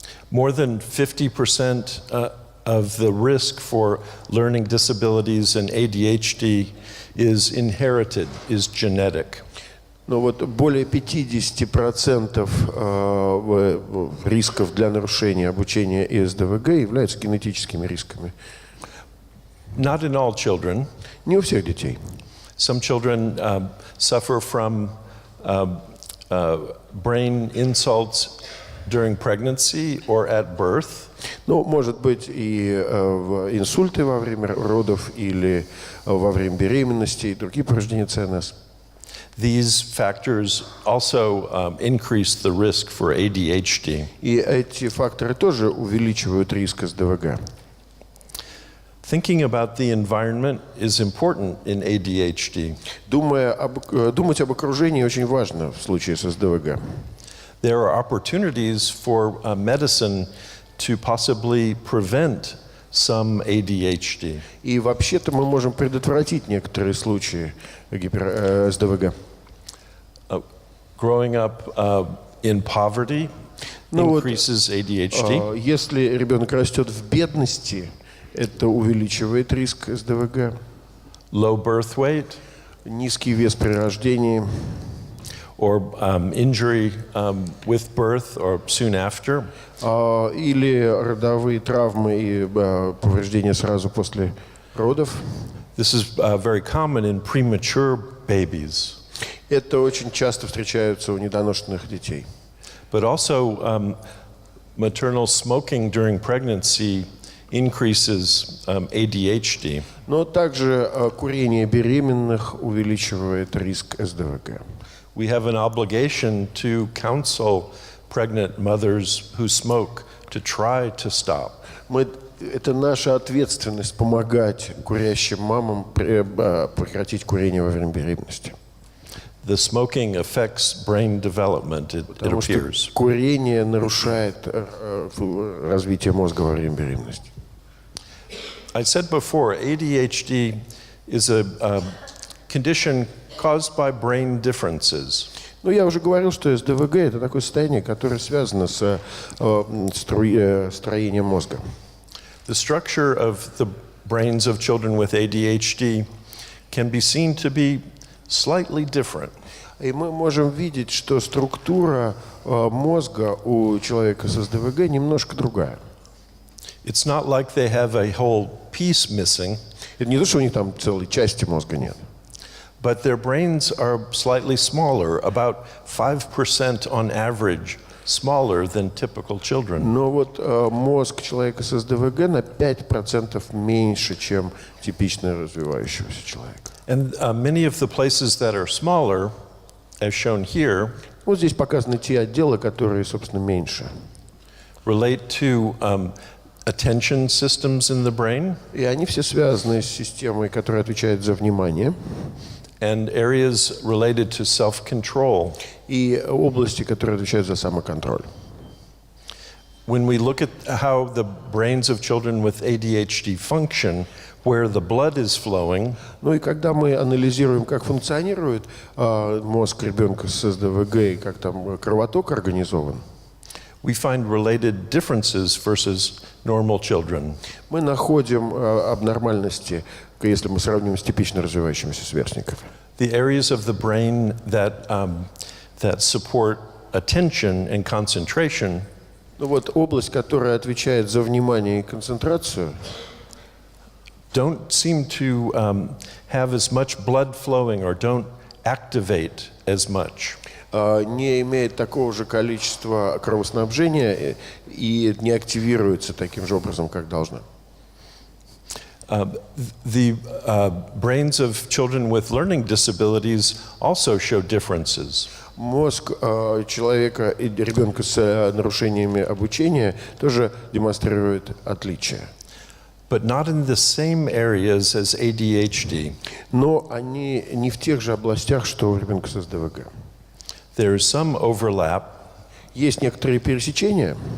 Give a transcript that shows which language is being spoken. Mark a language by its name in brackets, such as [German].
[English] More than 50% of the risk for learning disabilities and ADHD is inherited, is genetic. [Russian] Но вот более 50% рисков для нарушения обучения и СДВГ являются генетическими рисками. [English] Not in all children. [Russian] Не у всех детей. [English] Some children suffer from brain insults during pregnancy or at birth. [Russian] Ну, может быть, и инсульты во время родов или во время беременности, и другие повреждения ЦНС. [English] These factors also increase the risk for ADHD. [Russian] И эти факторы тоже увеличивают риск СДВГ. [English] Thinking about the environment is important in ADHD. [Russian] Думать об окружении очень важно в случае с СДВГ. [English] There are opportunities for medicine to possibly prevent some ADHD. [Russian] И вообще-то мы можем предотвратить некоторые случаи СДВГ. [English] Growing up in poverty increases ADHD. [Russian] Если ребенок растет в бедности, это увеличивает риск СДВГ. [English] Low birth weight. [Russian] Низкий вес при рождении. [English] Or injury with birth or soon after. [Russian] Или родовые травмы и повреждения сразу после родов. [English] This is very common in premature babies. [Russian] Это очень часто встречается у недоношенных детей. [English] But also maternal smoking during pregnancy increases ADHD. [Russian] Но также курение беременных увеличивает риск СДВГ. [English] We have an obligation to counsel pregnant mothers who smoke to try to stop. [Russian] Это наша ответственность помогать курящим мамам прекратить курение во время беременности. [English] The smoking affects brain development, it appears. [Russian] Курение нарушает развитие мозга во время беременности. [English] I said before, ADHD is a condition caused by brain differences. [Russian] Ну, я уже говорил, что СДВГ – это такое состояние, которое связано с строением мозга. [English] The structure of the brains of children with ADHD can be seen to be slightly different. [Russian] И мы можем видеть, что структура мозга у человека с СДВГ немножко другая. [English] It's not like they have a whole piece missing. [Russian] Это не то, что у них там целой части мозга нет. [English] But their brains are slightly smaller, about 5% on average smaller than typical children. [Russian] Но вот мозг человека с СДВГ на 5% меньше, чем типично развивающегося человека. [English] And many of the places that are smaller, as shown here, [Russian] Вот здесь показаны те отделы, которые, собственно, меньше. [English] relate to attention systems in the brain. [Russian] И они все связаны с системой, которая отвечает за внимание. [English] And areas related to self-control. [Russian] И области, которые отвечают за самоконтроль. [English] When we look at how the brains of children with ADHD function, where the blood is flowing, [Russian] Ну и когда мы анализируем, как функционирует мозг ребенка с СДВГ и как там кровоток организован, [English] we find related differences versus normal children. [Russian] мы находим абнормальности, если мы сравним с типично развивающимися сверстниками. [English] The areas of the brain that support attention and concentration [Russian] Ну вот область, которая отвечает за внимание и концентрацию, [English] don't seem to have as much blood flowing or don't activate as much. [Russian] не имеет такого же количества кровоснабжения и не активируется таким же образом, как должна. [English] The brains of children with learning disabilities also show differences. [Russian] Мозг человека и ребенка с нарушениями обучения тоже демонстрирует отличия. [English] But not in the same areas as ADHD. [Russian] Но они не в тех же областях, что у ребенка с СДВГ. [English] There is some overlap, [Russian] Есть некоторые пересечения,